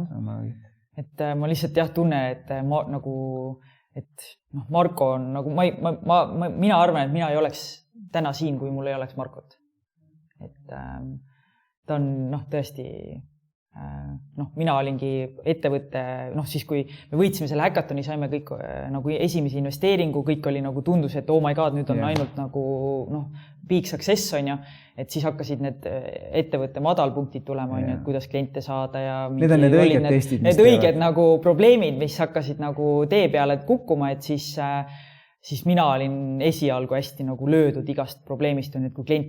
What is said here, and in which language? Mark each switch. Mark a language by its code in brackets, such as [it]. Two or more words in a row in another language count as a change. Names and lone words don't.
[et] Et ma lihtsalt tunnen, et Marko on nagu, mina arvan, et mina ei oleks täna siin, kui mul ei oleks Markot. Et ta on tõesti, mina olingi ettevõtte, siis kui me võitsime selle häkatoni, saime kõik nagu esimese investeeringu, kõik oli nagu tundus, et [en] oh my god, [et] nüüd on ainult nagu [en] big success [et] on ju, et siis hakkasid need ettevõtte madalpunktid tulema, et kuidas kliente saada ja need on need õiged testid, need õiged nagu probleemid, mis hakkasid nagu tee peale kukkuma, et siis siis mina olin esialgu hästi nagu löödud igast probleemist, et kui klient